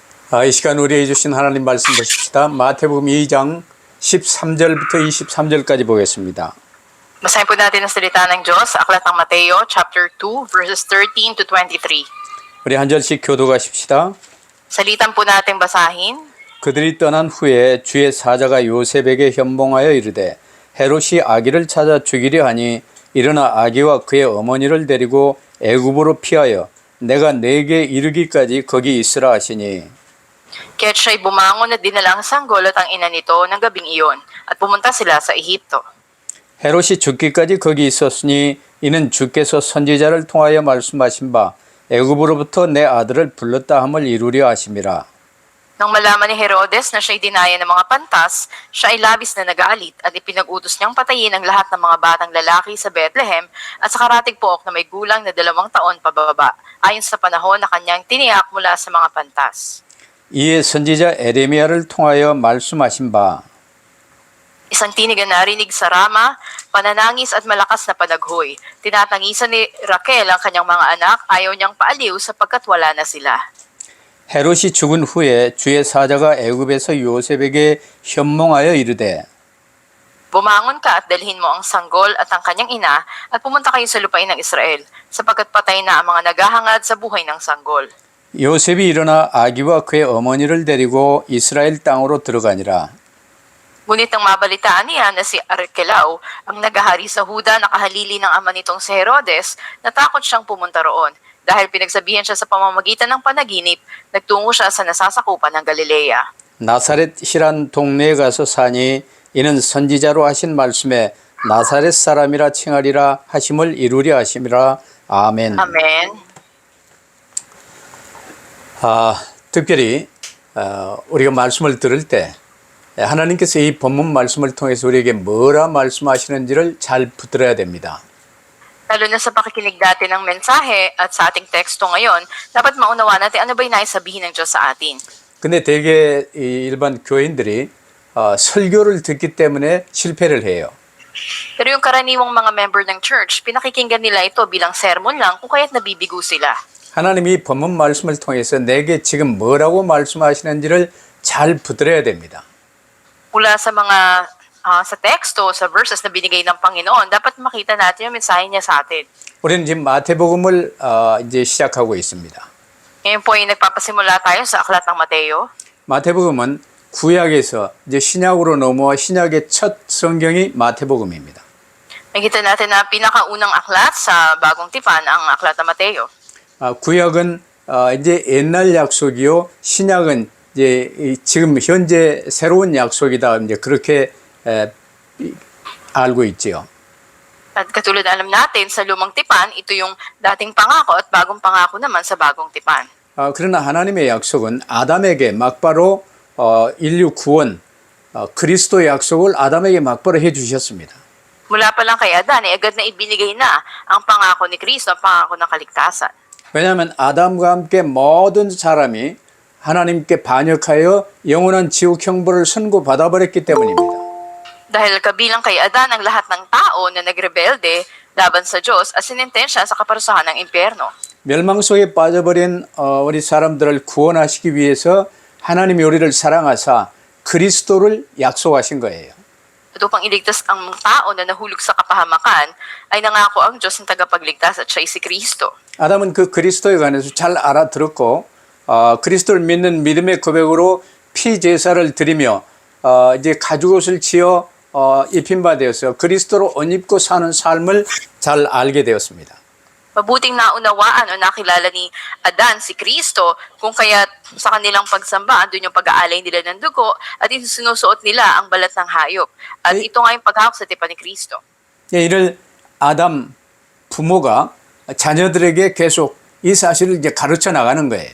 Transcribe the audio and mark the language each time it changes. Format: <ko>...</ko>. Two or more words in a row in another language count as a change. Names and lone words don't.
<ko>이 시간 우리에게 주신 하나님 말씀 보십시다. 마태복음 2장 13절부터 23절까지 보겠습니다.</ko> <tl>Basahin po natin ang salita ng Diyos sa Aklat ng Mateo,</tl> <en>chapter 2, verses 13 to 23.</en> <ko>우리 한 절씩 교도하십시다.</ko> <tl>Salitan po natin basahin.</tl> <ko>그들이 떠난 후에 주의 사자가 요셉에게 현몽하여 이르되 헤롯이 아기를 찾아 죽이려 하니 일어나 아기와 그의 어머니를 데리고 애굽으로 피하여 내가 네게 이르기까지 거기 있으라 하시니</ko> <tl>Kaya't siya'y bumangon at dinala ang sanggol at ang ina nito ng gabing iyon at pumunta sila sa Ehipto.</tl> <ko>헤롯이 죽기까지 거기 있었으니 이는 주께서 선지자를 통하여 말씀하신 바 애굽으로부터 내 아들을 불렀다 함을 이루려 하심이라.</ko> <tl>Nang malaman ni Herodes na siya'y dinaya ng mga pantas, siya ay labis na nagalit at ipinag-utos niyang patayin ang lahat ng mga batang lalaki sa Bethlehem at sa karatig pook na may gulang na 2 taon pababa, ayon sa panahon na kanyang tiniyak mula sa mga pantas.</tl> <ko>이에 선지자 에레미야를 통하여 말씀하신 바</ko> <tl>Isang tinig ang narinig sa Rama, pananangis at malakas na panaghoy. Tinatangisan ni Raquel ang kanyang mga anak, ayaw niyang paaliw sapagkat wala na sila.</tl> <ko>헤롯이 죽은 후에 주의 사자가 애굽에서 요셉에게 현몽하여 이르되</ko> <tl>Bumangon ka at dalhin mo ang sanggol at ang kanyang ina at pumunta kayo sa lupain ng Israel, sapagkat patay na ang mga naghahangad sa buhay ng sanggol.</tl> <ko>요셉이 일어나 아기와 그의 어머니를 데리고 이스라엘 땅으로 들어가니라.</ko> <tl>Ngunit nang mabalitaan niya na si Arkelao ang naghahari sa Huda na kahalili ng ama nitong si Herodes, natakot siyang pumunta roon. Dahil pinagsabihan siya sa pamamagitan ng panaginip, nagtungo siya sa nasasakupan ng Galilea.</tl> <ko>나사렛이란 동네에 가서 사니 이는 선지자로 하신 말씀에 나사렛 사람이라 칭하리라 하심을 이루려 하심이라. 아멘.</ko> <tl>Amen.</tl> <ko>특별히 우리가 말씀을 들을 때 하나님께서 이 본문 말씀을 통해서 우리에게 뭐라 말씀하시는지를 잘 붙들어야 됩니다.</ko> <tl>Lalo na sa pakikinig natin ng mensahe at sa ating teksto ngayon, dapat maunawa natin ano ba yung naisabihin ng Diyos sa atin.</tl> <ko>근데 대개 이 일반 교인들이 설교를 듣기 때문에 실패를 해요.</ko> <tl>Pero yung karaniwang mga member ng church, pinakikinggan nila ito bilang sermon lang kung kaya't nabibigo sila.</tl> <ko>하나님이 본문 말씀을 통해서 내게 지금 뭐라고 말씀하시는지를 잘 붙들어야 됩니다.</ko> <tl>Mula sa mga sa teksto, sa verses na binigay ng Panginoon, dapat makita natin yung mensahe niya sa atin.</tl> <ko>우리는 지금 마태복음을 이제 시작하고 있습니다.</ko> <tl>Ngayon po ay nagpapasimula tayo sa Aklat ng Mateo.</tl> <ko>마태복음은 구약에서 이제 신약으로 넘어와 신약의 첫 성경이 마태복음입니다.</ko> <tl>Nakita natin na pinakaunang aklat sa Bagong Tipan ang Aklat ng Mateo.</tl> <ko>구약은 이제 옛날 약속이요, 신약은 이제 지금 현재 새로운 약속이다. 이제 그렇게 알고 있지요.</ko> <tl>At katulad na alam natin sa Lumang Tipan, ito yung dating pangako at bagong pangako naman sa Bagong Tipan.</tl> <ko>그러나 하나님의 약속은 아담에게 막바로 인류 구원, 그리스도의 약속을 아담에게 막바로 해주셨습니다.</ko> <tl>Mula pa lang kay Adan, agad na ibinigay na ang pangako ni Kristo, ang pangako ng kaligtasan.</tl> <ko>왜냐하면 아담과 함께 모든 사람이 하나님께 반역하여 영원한 지옥 형벌을 선고받아버렸기 때문입니다.</ko> <tl>Dahil kabilang kay Adan ang lahat ng tao na nagrebelde laban sa Diyos at sinintensya sa kaparusahan ng impyerno.</tl> <ko>멸망 속에 빠져버린 우리 사람들을 구원하시기 위해서 하나님이 우리를 사랑하사 그리스도를 약속하신 거예요.</ko> <tl>At upang iligtas ang tao na nahulog sa kapahamakan, ay nangako ang Diyos ng tagapagligtas at siya'y si Kristo.</tl> <ko>아담은 그 그리스도에 관해서 잘 알아들었고 그리스도를 믿는 믿음의 고백으로 피 제사를 드리며 이제 가죽옷을 지어 입힌 바 되어서 그리스도로 옷 입고 사는 삶을 잘 알게 되었습니다.</ko> <tl>Mabuting naunawaan o nakilala ni Adan si Kristo kung kaya sa kanilang pagsamba andun yung pag-aalay nila ng dugo at sinusuot nila ang balat ng hayop. At ito nga yung paghawak sa tipan ni Kristo.</tl> <ko>이를 아담 부모가 자녀들에게 계속 이 사실을 이제 가르쳐 나가는 거예요.</ko>